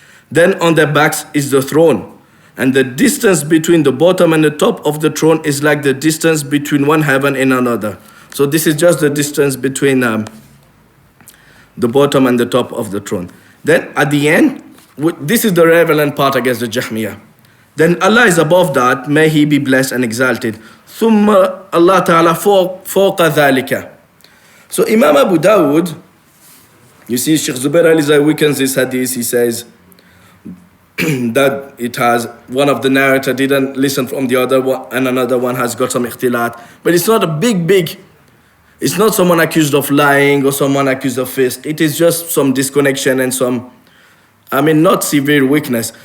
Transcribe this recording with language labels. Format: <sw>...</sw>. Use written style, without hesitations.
<en>Then on their backs is the throne, and the distance between the bottom and the top of the throne is like the distance between one heaven and another. So this is just the distance between the bottom and the top of the throne. Then at the end, this is the relevant part against the Jahmiyyah. Then Allah is above that, may He be blessed and exalted.</en> <ar>ثم Allah Ta'ala فوق ذلك.</ar> <en>So Imam Abu Dawud, you see Sheikh Zubair Ali weakens this hadith. He says that it has, one of the narrator didn't listen from the other one, and another one has got some ikhtilat. But it's not a big, it's not someone accused of lying or someone accused of fisk. It is just some disconnection and some, not severe weakness.</en>